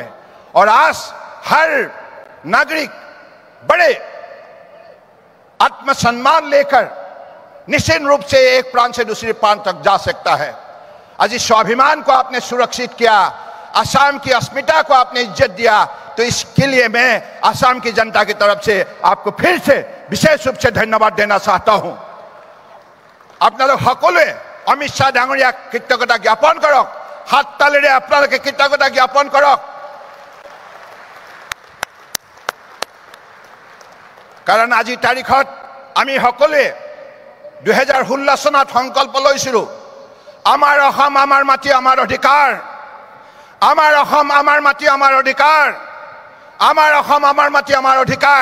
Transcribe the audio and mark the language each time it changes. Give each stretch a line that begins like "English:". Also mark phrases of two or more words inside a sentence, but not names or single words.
Hindi: और आज हर नागरिक बड़े आत्मसम्मान लेकर निश्चित रूप से एक प्रांत से दूसरे प्रांत तक जा सकता है। आज इस स्वाभिमान को आपने सुरक्षित किया, असम की अस्मिता को आपने इज्जत दिया, तो इसके लिए मैं असम की जनता की तरफ से आपको फिर से विशेष रूप से धन्यवाद देना चाहता हूं।
Assamese: আপোনালোক সকলোৱে অমিত শ্বাহ ডাঙৰীয়াক কৃতজ্ঞতা জ্ঞাপন কৰক, হাত তালিৰে আপোনালোকে কৃতজ্ঞতা জ্ঞাপন কৰক। কাৰণ আজিৰ তাৰিখত আমি সকলোৱে 2016 চনত সংকল্প লৈছিলোঁ, আমাৰ অসম আমাৰ মাটি আমাৰ অধিকাৰ, আমাৰ অসম আমাৰ মাটি আমাৰ অধিকাৰ, আমাৰ অসম আমাৰ মাটি আমাৰ অধিকাৰ।